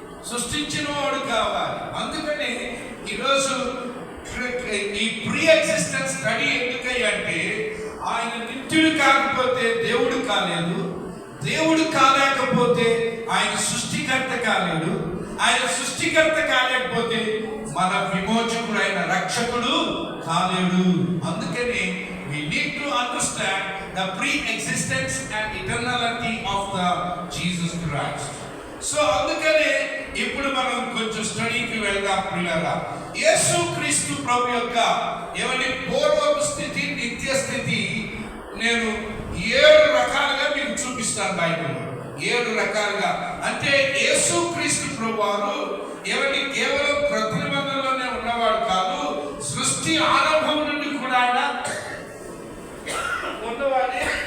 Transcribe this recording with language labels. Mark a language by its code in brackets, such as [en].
[te] సృష్టించిన వాడు కావాలి. అందుకని ఈరోజు ఈ ప్రీ ఎగ్జిస్టెన్స్ స్టడీ ఎందుకంటే ఆయన నిత్యుడు కాకపోతే దేవుడు కాలేదు, దేవుడు కాలేకపోతే ఆయన సృష్టికర్త కాలేడు, ఆయన సృష్టికర్త కాలేకపోతే మన విమోచకుడు ఆయన రక్షకుడు కాలేడు. అందుకని [en] we need to understand the pre-existence and eternality of the Jesus Christ. [te] So అందుకనే ఇప్పుడు మనం కొంచెం స్టడీకి వెళ్దాం పిల్లరా. యేసు క్రీస్తు ప్రభు యొక్క ఏమని పూర్వపు స్థితి, నిత్య స్థితి నేను 7 రకాలుగా మీకు చూపిస్తాను బైబిల్లో. 7 రకాలుగా అంటే యేసు క్రీస్తు ప్రభు వారు ఏమని కేవలం క్రొత్త నిబంధనలోనే ఉన్నవాడు కాదు, సృష్టి ఆరంభం నుండి కూడా ఆయన ఉన్నవాడే.